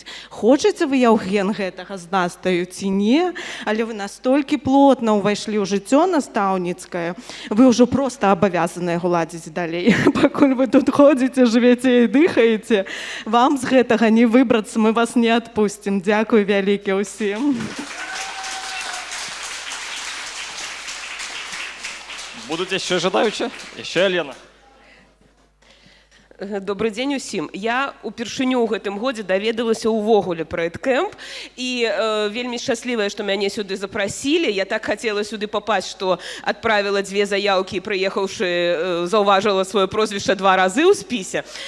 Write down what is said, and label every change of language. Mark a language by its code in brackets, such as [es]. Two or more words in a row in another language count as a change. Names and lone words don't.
[be] Хочаце вы, Яўген, гэтага з настаю ці не, але вы настолькі плотна ўвайшлі ў жыццё настаўніцкае, вы ўжо проста абавязаныя гладзіць далей. Пакуль вы тут ходзіце, жывеце і дыхаеце, вам з гэтага не выбрацца, мы вас не адпусцім. Дзякуй вялікі ўсім. [uk] Будуть ще жадаючі? Ще Елена. [be] Добрый дзень усім. Я упершыню ў гэтым годзе даведалася ўвогуле пра Эдкэмп і вельмі шчаслівая, што мяне сюды запрасілі. Я так хацела сюды папасть, што адправіла 2 заяўкі і прыехаўшы заўважыла сваё прозвішча 2 разы ў спісе.